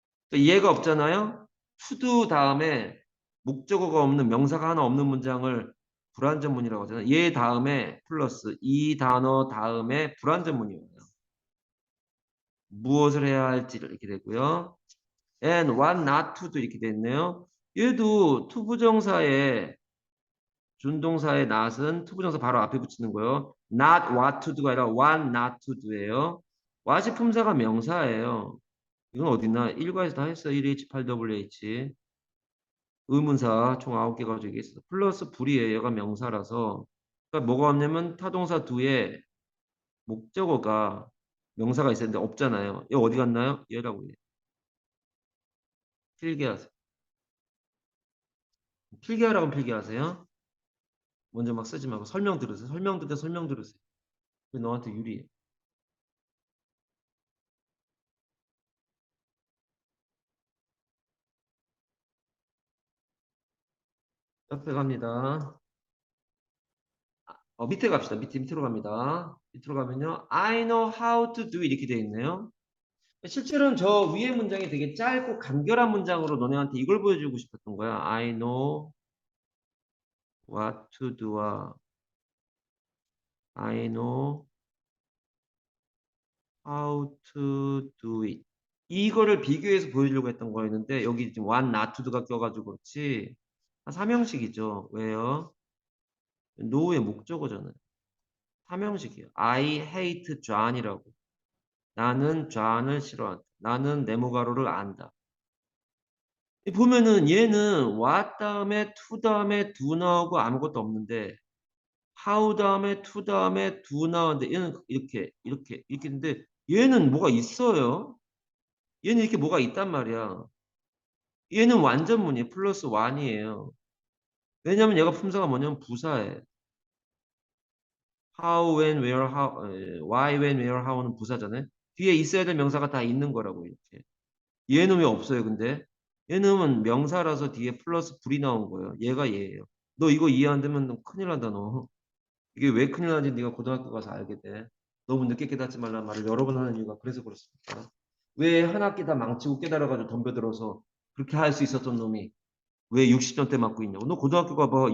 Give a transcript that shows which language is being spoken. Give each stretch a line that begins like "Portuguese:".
Korean: 그러니까 얘가 없잖아요. to 다음에 목적어가 없는 명사가 하나 없는 문장을 불완전문이라고 하잖아요. 얘 다음에 플러스 이 단어 다음에 불완전문이 와요. 무엇을 해야 할지를 이렇게 되고요.
English: and what not to도
Korean: 이렇게 됐네요. 얘도 투부정사에 준동사의 not은 투부정사 바로 앞에 붙이는 거예요.
English: not what to do가
Korean: 아니라
English: what not to do예요.
Korean: what이 품사가 명사예요. 이건 어딨나? 1과에서 다 했어. 1H, 8WH. 의문사 총 9개 가지고 얘기했어. 플러스 불이에요. 얘가 명사라서. 그러니까 뭐가 없냐면 타동사 두에 목적어가 명사가 있었는데 없잖아요. 얘 어디 갔나요? 얘라고 해. 필기하세요. 필기하라고 필기하세요. 먼저 막 쓰지 말고 설명 들으세요. 설명 들으세요. 설명 들으세요. 그게 너한테 유리해. 옆에 갑니다. 밑에 갑시다. 밑으로 갑니다. 밑으로 가면요.
English: I know how to do
Korean: 이렇게 되어 있네요. 실제로는 저 위에 문장이 되게 짧고 간결한 문장으로 너네한테 이걸 보여주고 싶었던 거야.
English: I know what to do와 I know how to do it.
Korean: 이거를 비교해서 보여주려고 했던 거였는데 여기 지금
English: want not to
Korean: 가 껴가지고 그렇지. 삼형식이죠. 왜요? no의 목적어잖아요. 삼형식이에요.
English: I hate John이라고.
Korean: 나는 John을 싫어한다. 나는 네모가로를 안다. 보면은 얘는 what 다음에 to 다음에 do 나오고 아무것도 없는데 how 다음에 to 다음에 do 나오는데 얘는 이렇게 있는데 얘는 뭐가 있어요. 얘는 이렇게 뭐가 있단 말이야. 얘는 완전문이에요. 플러스 1이에요. 왜냐면 얘가 품사가 뭐냐면 부사예요.
English: how, when, where, how, why, when, where, how는 부사잖아요.
Korean: 뒤에 있어야 될 명사가 다 있는 거라고 이렇게. 얘는 왜 없어요, 근데? 얘는 명사라서 뒤에 플러스 불이 나온 거예요. 얘가 얘예요. 너 이거 이해 안 되면 너 큰일 난다, 너. 이게 왜 큰일 나는지 네가 고등학교 가서 알게 돼. 너무 늦게 깨닫지 말라는 말을 여러 번 하는 이유가 그래서 그렇습니다. 왜 한 학기 다 망치고 깨달아가지고 덤벼들어서 그렇게 할 수 있었던 놈이 왜 60점대 맞고 있냐고. 너 고등학교 가봐.